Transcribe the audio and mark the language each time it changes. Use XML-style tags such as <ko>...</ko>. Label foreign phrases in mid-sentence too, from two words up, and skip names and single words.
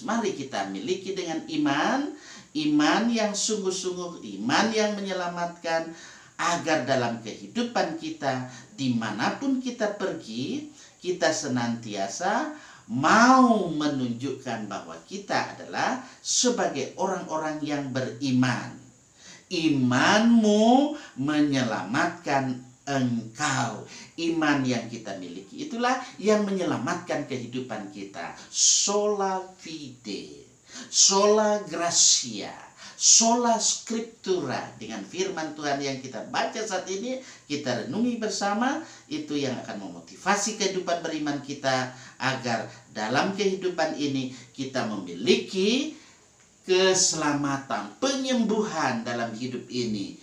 <id>Mari kita miliki dengan iman, iman yang sungguh-sungguh, iman yang menyelamatkan, agar dalam kehidupan kita, dimanapun kita pergi, kita senantiasa mau menunjukkan bahwa kita adalah sebagai orang-orang yang beriman. Imanmu menyelamatkan engkau. Iman yang kita miliki itulah yang menyelamatkan kehidupan kita.</id> <la>Sola fide, sola gratia, sola scriptura.</la> <id>Dengan firman Tuhan yang kita baca saat ini, kita renungi bersama, itu yang akan memotivasi kehidupan beriman kita, agar dalam kehidupan ini kita memiliki keselamatan, penyembuhan dalam hidup ini.</id>